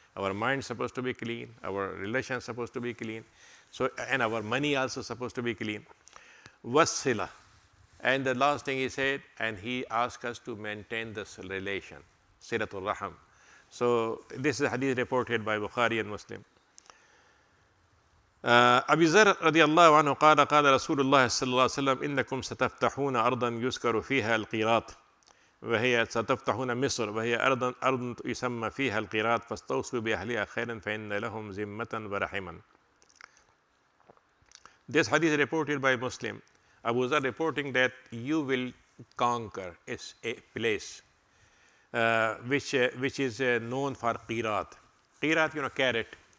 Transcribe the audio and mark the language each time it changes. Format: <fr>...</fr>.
<en>Our mind supposed to be clean, our relation supposed to be clean, so, and our money also supposed to be clean. Wasila. And the last thing he said, and he asked us to maintain this relation, silatul raham. So this is a hadith reported by Bukhari and Muslim.</en> <ar>أبي ذر رضي الله عنه قال قال رسول الله صلى الله عليه وسلم إنكم ستفتحون أرضا يذكر فيها القيراط وهي ستفتحون مصر وهي أرض يسمى فيها القيراط فاستوصوا بأهلها خيرا فإن لهم ذمة ورحما.</ar> <en>This hadith reported by Muslim. Abu Zar reporting that you will conquer a place which is known for qirat. Qirat, carrot.</en>